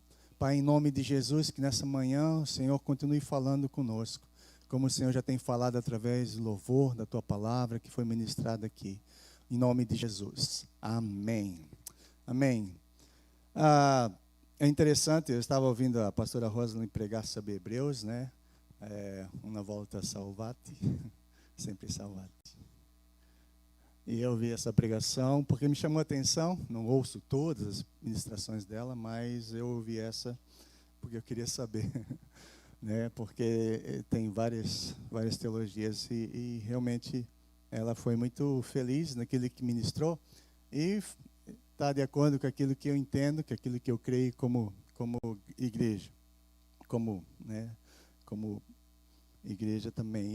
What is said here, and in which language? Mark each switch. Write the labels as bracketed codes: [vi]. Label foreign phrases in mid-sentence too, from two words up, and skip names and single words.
[pt] Pai, em nome de Jesus, que nessa manhã o Senhor continue falando conosco, como o Senhor já tem falado através do louvor da tua palavra que foi ministrada aqui. Em nome de Jesus. Amém. Amém. É interessante, eu estava ouvindo a pastora Rosalind pregar sobre Hebreus, né? Uma volta salvati, sempre salvati. E eu vi essa pregação porque me chamou a atenção. Não ouço todas as ministrações dela, mas eu ouvi essa porque eu queria saber. né? Porque tem várias teologias e realmente ela foi muito feliz naquilo que ministrou e está de acordo com aquilo que eu entendo, com aquilo que eu creio como igreja, como igreja também.